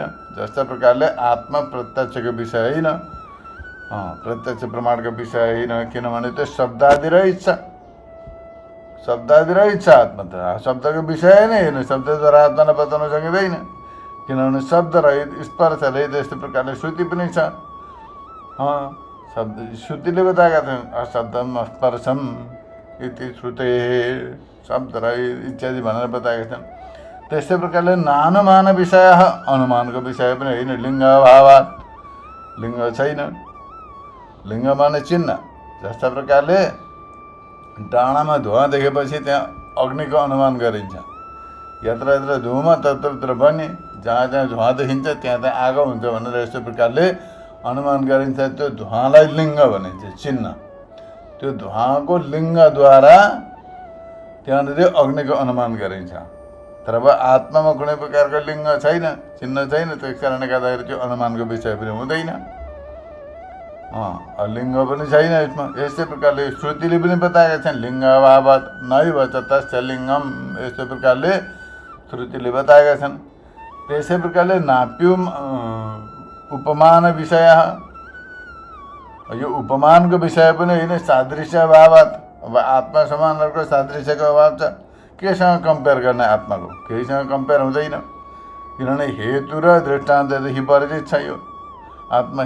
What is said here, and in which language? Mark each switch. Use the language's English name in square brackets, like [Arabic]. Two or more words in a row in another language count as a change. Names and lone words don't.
[Nepali] जस्तो प्रकारले आत्मा प्रत्यक्षको विषय होइन, प्रत्यक्ष प्रमाणको विषय होइन, किनभने त्यो शब्दादि रहित छ। शब्दादि रहित छ आत्मा त, शब्दको विषय नै होइन। शब्दद्वारा आत्मालाई बताउन सकिँदैन, किनभने शब्द रहित, स्पर्श रहित। यस्तो प्रकारले श्रुति पनि छ। शब्द श्रुतिले बताएका छन्, [Sanskrit] अशब्दम स्पर्शम इति श्रुते, [Nepali] शब्द रहित इत्यादि भनेर बताएका छन्। त्यस्तै प्रकारले [Sanskrit] नानुमान विषय [Nepali] अनुमानको विषय पनि होइन। [Sanskrit] लिङ्ग अभावात्, [Nepali] लिङ्ग छैन, लिङ्ग माने चिन्ह। जस्ता प्रकारले डाँडामा धुवा देखेपछि त्यहाँ अग्निको अनुमान गरिन्छ। [Sanskrit] यत्र यत्र धुमा तत्र तत्र बन्ने, [Nepali] जहाँ जहाँ धुवा देखिन्छ त्यहाँ त्यहाँ आगो हुन्छ भनेर यस्तो प्रकारले अनुमान गरिन्छ। त्यो धुवालाई लिङ्ग भनिन्छ, चिन्ह। त्यो धुवाको लिङ्गद्वारा त्यहाँनिर अग्निको अनुमान गरिन्छ। तर अब आत्मामा कुनै प्रकारको लिङ्ग छैन, चिन्ह छैन, त्यस कारणले गर्दाखेरि त्यो अनुमानको विषय पनि हुँदैन। लिङ्ग पनि छैन यसमा। यस्तै प्रकारले श्रुतिले पनि बताएका छन्, [Sanskrit] लिङ्ग अभावात् नैव तस्य लिङ्गम, [Nepali] यस्तो प्रकारले श्रुतिले बताएका छन्। त्यसै प्रकारले [Sanskrit] नाप्युम उपमान विषय, [Nepali] यो उपमानको विषय पनि होइन। [Sanskrit] सादृश्य अभावात्, [Nepali] अब आत्मा समानहरूको सादृश्यको अभाव छ। केसँग कम्पेयर गर्ने आत्माको? केहीसँग कम्पेयर हुँदैन, किनभने हेतु र दृष्टान्तदेखि परिचित छ यो आत्मा।